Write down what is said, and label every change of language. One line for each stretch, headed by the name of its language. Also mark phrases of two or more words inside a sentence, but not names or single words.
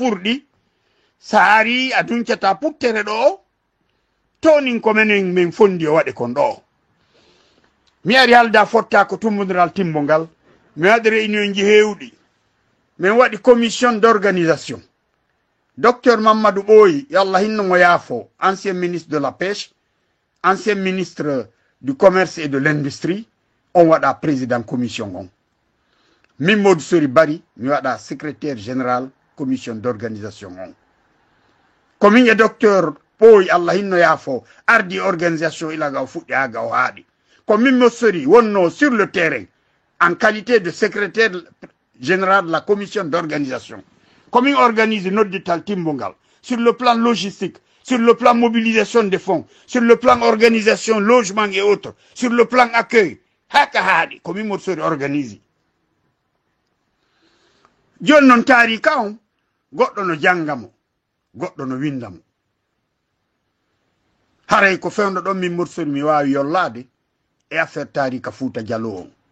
Fula: furɗi saari a duncata puttere ɗo tonin ko menen min fondi o waɗe kon ɗo mi ari halda fotta ko tumbodiral timbo ngal mi waɗi réunion ji hewɗi min waɗi
French: commission d'organisation docteur Mamadou Boyi
Fula: yallah hinno mo yaafo
French: ancien ministre de la pêche ancien ministre du commerce et de l'industrie
Fula: on waɗa
French: président commission on
Fula: min Modou Sori Bari mi waɗa
French: secrétaire général commission d'organisation
Fula: on komin e docteur Boyi Allah hinno yaafo ardi organisation ilaga o fuɗɗi haga o haaɗi komin Modou Sori wonno
French: sur le terrain en qualité de secrétaire général de la commission d'organisation
Fula: komin organise noddital timbongal
French: sur le plan logistique, sur le plan mobilisation des fonds, sur le plan organisation, logement et autres, sur le plan accueil
Fula: haka haaɗi komin Modou Sori organise joni noon taarika on goɗɗo no janga mo goɗɗo no winda mo haray ko fewno ɗon min Modou Sori mi wawi yollade e affaire taarika Fouta Diallo on